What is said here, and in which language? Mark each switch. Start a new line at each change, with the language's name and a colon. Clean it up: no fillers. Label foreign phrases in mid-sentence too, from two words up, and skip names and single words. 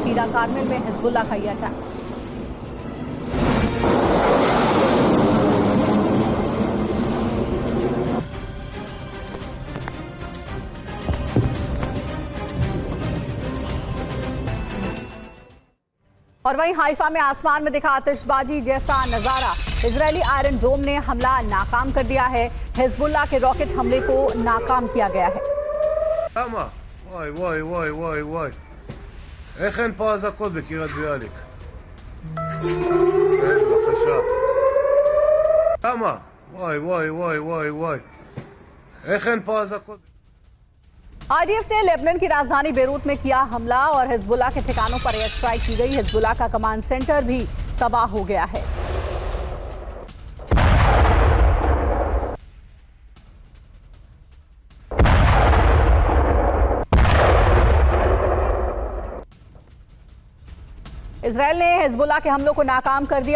Hindi: टीरा कारमेल में हिजबुल्लाह का यह अटैक। और वहीं हाइफा में आसमान में दिखा आतिशबाजी जैसा नजारा। इजरायली आयरन डोम ने हमला नाकाम कर दिया है। हिजबुल्लाह के रॉकेट हमले को नाकाम किया गया है।
Hebrew: וואי וואי וואי וואי וואי, איך אין פה אזעקות בקריית ביאליק? בבקשה. למה? וואי וואי וואי וואי וואי, איך אין פה अज़ाक़त?
Hindi: आईडीएफ ने लेबनान की राजधानी बेरूत में किया हमला और हिजबुल्लाह के ठिकानों पर
English: air strike
Hindi: की गई। हिजबुल्लाह का
English: command center
Hindi: भी तबाह हो गया है। इजरायल ने हिजबुल्लाह के हमलों को नाकाम कर दिया।